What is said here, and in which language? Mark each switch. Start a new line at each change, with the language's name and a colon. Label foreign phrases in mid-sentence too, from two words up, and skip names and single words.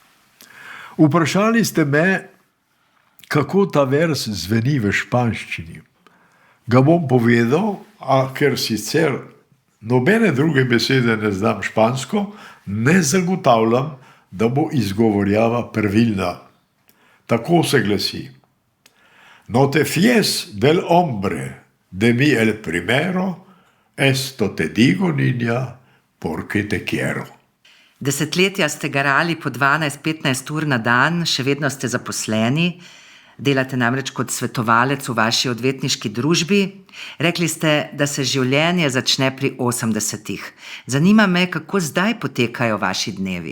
Slovenian: Vprašali ste me, kako ta vers zveni v španščini. Ga bom povedal, a ker sicer nobene druge besede ne znam špansko, ne zagotavljam, da bo izgovorjava pravilna. Tako se glasi:
Spanish: No te fies del hombre, de mi el primero, esto te digo, niña, porque te quiero.
Slovenian: Desetletja ste garali po 12-15 ur na dan, še vedno ste zaposleni, delate namreč kot svetovalec v vaši odvetniški družbi. Rekli ste, da se življenje začne pri 80-ih. Zanima me, kako zdaj potekajo vaši dnevi.